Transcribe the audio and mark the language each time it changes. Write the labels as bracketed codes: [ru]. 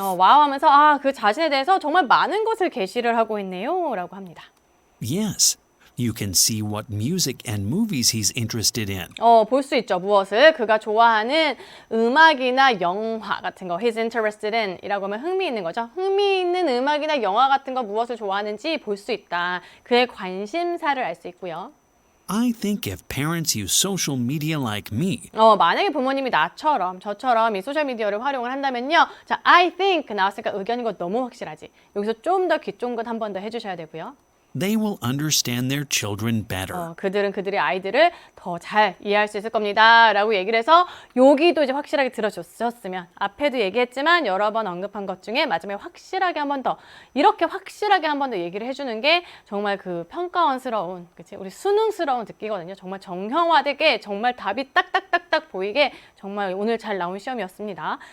[ko] 와우 하면서 그 자신에 대해서 정말 많은 것을 게시를 하고 있네요 라고 합니다. [en] Yes. You can see what music and movies he's interested in. [ko] 볼 수 있죠. 무엇을? 그가 좋아하는 음악이나 영화 같은 거, [en] he's interested in [ko] 이라고 하면 흥미 있는 거죠. 흥미 있는 음악이나 영화 같은 거 무엇을 좋아하는지 볼 수 있다. 그의 관심사를 알 수 있고요. [en] I think if parents use social media like me, [ko] 만약에 부모님이 나처럼, 저처럼 이 소셜미디어를 활용을 한다면요. 자, [en] I think [ko] 나왔으니까 의견인 거 너무 확실하지. 여기서 좀 더 귀 쫑긋 한 번 더 해주셔야 되고요. [en] they will understand their children better. [ko] 그들은 그들의 아이들을 더 잘 이해할 수 있을 겁니다. 라고 얘기를 해서 여기도 이제 확실하게 들어주셨으면 앞에도 얘기했지만 여러 번 언급한 것 중에 마지막에 확실하게 한 번 더 이렇게 확실하게 한 번 더 얘기를 해주는 게 정말 그 평가원스러운 그치? 우리 수능스러운 듣기거든요. 정말 정형화되게 정말 답이 딱딱딱딱 보이게 정말 오늘 잘 나온 시험이었습니다.